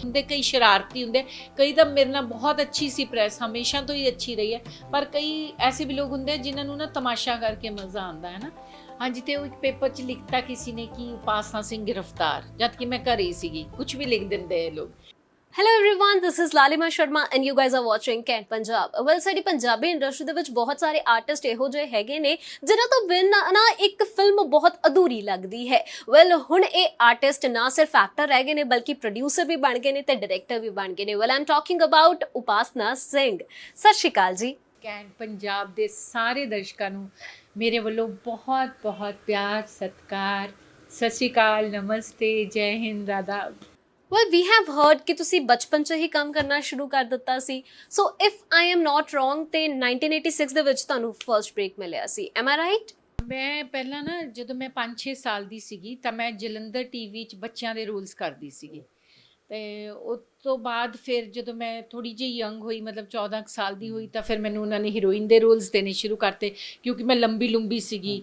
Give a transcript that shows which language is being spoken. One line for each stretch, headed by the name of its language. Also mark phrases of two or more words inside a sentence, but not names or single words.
Punjabi: ਹੁੰਦੇ ਕਈ ਸ਼ਰਾਰਤੀ ਹੁੰਦੇ, ਕਈ ਤਾਂ ਮੇਰੇ ਨਾਲ ਬਹੁਤ ਅੱਛੀ ਸੀ, ਪ੍ਰੈਸ ਹਮੇਸ਼ਾ ਤੋਂ ਹੀ ਅੱਛੀ ਰਹੀ ਹੈ, ਪਰ ਕਈ ਐਸੇ ਵੀ ਲੋਕ ਹੁੰਦੇ ਜਿਨ੍ਹਾਂ ਨੂੰ ਨਾ ਤਮਾਸ਼ਾ ਕਰਕੇ ਮਜ਼ਾ ਆਉਂਦਾ ਹੈ ਨਾ। ਹਾਂਜੀ, ਤੇ ਉਹ ਇੱਕ ਪੇਪਰ 'ਚ ਲਿਖਤਾ ਕਿਸੇ ਨੇ ਕਿ ਉਪਾਸਨਾ ਸਿੰਘ ਗ੍ਰਿਫਤਾਰ, ਜਦ ਕਿ ਮੈਂ ਘਰ ਹੀ ਸੀਗੀ, ਕੁਝ ਵੀ ਲਿਖ ਦਿੰਦੇ ਇਹ ਲੋਕ।
English: Hello everyone, this is Lalima Sharma and you guys are watching Kent Punjab. Well,
Punjabi: ਸਾਡੀ ਪੰਜਾਬੀ ਇੰਡਸਟਰੀ ਦੇ ਵਿੱਚ ਬਹੁਤ ਸਾਰੇ ਆਰਟਿਸਟ ਇਹੋ ਜਿਹੇ ਹੈਗੇ ਨੇ ਜਿਨ੍ਹਾਂ ਤੋਂ ਬਿਨਾਂ ਨਾ ਇੱਕ ਫਿਲਮ ਬਹੁਤ ਅਧੂਰੀ ਲੱਗਦੀ ਹੈ। ਵੈਲ, ਹੁਣ ਇਹ ਆਰਟਿਸਟ ਨਾ ਸਿਰਫ ਐਕਟਰ ਰਹਿ ਗਏ ਨੇ ਬਲਕਿ ਪ੍ਰੋਡਿਊਸਰ ਵੀ ਬਣ ਗਏ ਨੇ ਤੇ ਡਾਇਰੈਕਟਰ ਵੀ ਬਣ ਗਏ ਨੇ।
English: Well, I am talking about Upasana Singh.
Punjabi: ਸਤਿ ਸ਼੍ਰੀ ਅਕਾਲ ਜੀ। ਕੈਂਟ ਪੰਜਾਬ ਦੇ ਸਾਰੇ ਦਰਸ਼ਕਾਂ ਨੂੰ ਮੇਰੇ ਵੱਲੋਂ ਬਹੁਤ ਬਹੁਤ ਪਿਆਰ, ਸਤਿਕਾਰ, ਸਤਿ ਸ਼੍ਰੀ ਅਕਾਲ, ਨਮਸਤੇ, ਜੈ ਹਿੰਦ, ਆਦਾਬ।
English: Well, we have heard
Punjabi: ਕਿ ਤੁਸੀਂ ਬਚਪਨ 'ਚ ਹੀ ਕੰਮ ਕਰਨਾ ਸ਼ੁਰੂ ਕਰ ਦਿੱਤਾ ਸੀ।
English: So, if I am not wrong,
Punjabi: ਤੇ 1986 ਦੇ ਵਿੱਚ ਤੁਹਾਨੂੰ
English: first break
Punjabi: ਮਿਲਿਆ ਸੀ।
English: Am I right?
Punjabi: ਮੈਂ ਪਹਿਲਾਂ ਨਾ ਜਦੋਂ ਮੈਂ 5-6 ਸਾਲ ਦੀ ਸੀਗੀ ਤਾਂ ਮੈਂ ਜਲੰਧਰ ਟੀਵੀ 'ਚ ਬੱਚਿਆਂ ਦੇ ਰੋਲਸ ਕਰਦੀ ਸੀਗੀ, ਅਤੇ ਉਸ ਤੋਂ ਬਾਅਦ ਫਿਰ ਜਦੋਂ ਮੈਂ ਥੋੜ੍ਹੀ ਜਿਹੀ ਯੰਗ ਹੋਈ, ਮਤਲਬ 14 ਕੁ ਸਾਲ ਦੀ ਹੋਈ, ਤਾਂ ਫਿਰ ਮੈਨੂੰ ਉਹਨਾਂ ਨੇ ਹੀਰੋਇਨ ਦੇ ਰੋਲਸ ਦੇਣੇ ਸ਼ੁਰੂ ਕਰਤੇ ਕਿਉਂਕਿ ਮੈਂ ਲੰਬੀ ਲੰਬੀ ਸੀਗੀ।